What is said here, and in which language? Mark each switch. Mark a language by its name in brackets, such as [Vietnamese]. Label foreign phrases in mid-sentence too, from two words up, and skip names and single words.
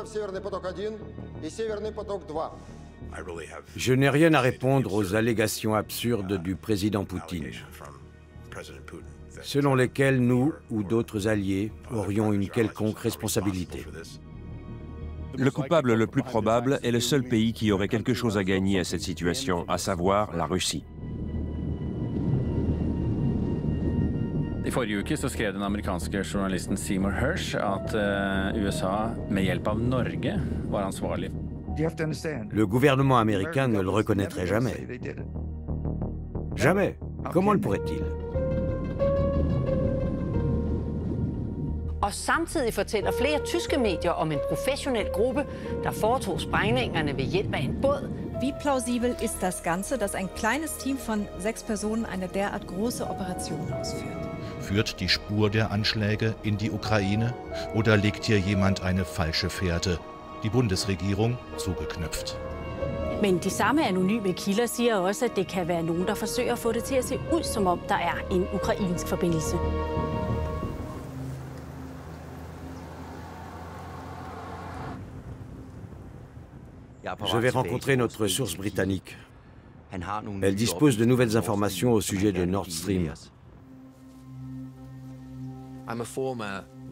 [French] Je n'ai rien à répondre aux allégations absurdes du président Poutine, selon lesquelles nous ou d'autres alliés aurions une quelconque responsabilité. Le coupable le plus probable est le seul pays qui aurait quelque chose à gagner à cette situation, à savoir la Russie. [Norwegian] I forrige uke så skrev den amerikanske journalisten Seymour Hersh at USA med hjelp av Norge var ansvarlig. [French] Le gouvernement américain ne le reconnaîtrait jamais. Jamais. Comment le pourrait-il? [Danish] Og samtidig fortæller flere tyske medier om en professionel gruppe, der foretog sprængningerne ved hjælp af en båd. [German] Wie plausibel ist das Ganze, dass ein kleines Team von 6 Personen eine derart große Operation ausführt? Führt die Spur der Anschläge in die Ukraine oder legt hier jemand eine falsche Fährte, die Bundesregierung zugeknüpft? [Danish] Men de samme anonyme kilder siger også, at det kan være nogen, der forsøger at få det til at se ud, som om der er en ukrainsk forbindelse. [French] Je vais rencontrer notre source britannique. Elle dispose de nouvelles informations au sujet de Nord Stream.